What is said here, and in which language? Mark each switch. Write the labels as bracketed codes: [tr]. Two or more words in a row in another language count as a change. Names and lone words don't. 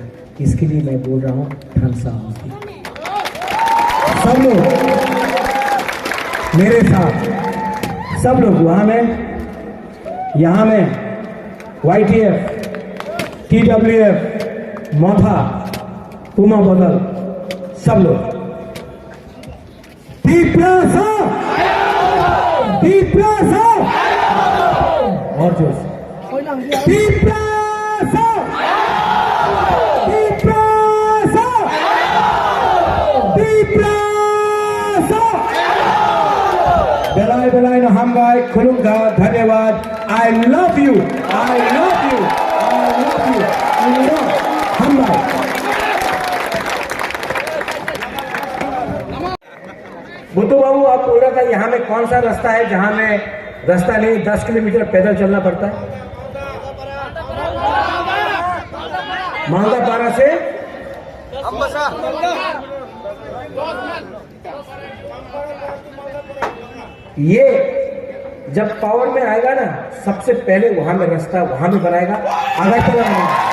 [hi] इसके लिए मैं बोल रहा हूँ धनसा होगी। सब लोग मेरे साथ, सब लोग वहां में, यहाँ में YTF, TWF, मोथा, पुमा बदल, सब लोग तिपरासा, तिपरासा, और जोर से तिपरासा, तिपरासा, तिपरासा। [trp] बेलाय बेलाय न हामबाय खुलुमगा, धन्यवाद। [en] I love you, I love you, I love you, I love हामबाय। [hi] बुद्धू बाबू, आप बोल रहा था यहाँ में कौन सा रास्ता है जहाँ में रास्ता नहीं, 10 किलोमीटर पैदल चलना पड़ता है? मांगापारा से ये जब पावर में आएगा ना, सबसे पहले वहां में रास्ता वहां में बनाएगा, अगरतला में।